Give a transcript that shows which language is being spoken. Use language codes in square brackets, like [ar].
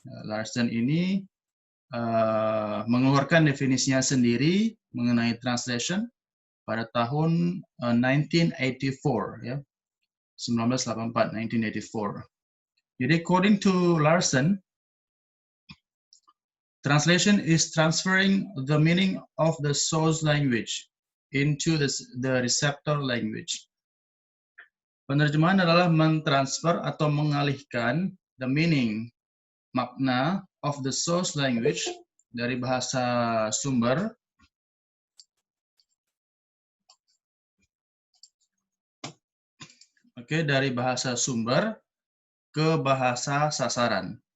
[id] Larson ini mengeluarkan definisinya sendiri mengenai translation pada tahun 1984 ya. 1984, 1984. Jadi [en] according to Larson, translation is transferring the meaning of the source language into the receptor language. [id] Penerjemahan adalah mentransfer atau mengalihkan [en] the meaning, [id] makna [en] of the source language [id] dari bahasa sumber dari bahasa sumber ke bahasa sasaran.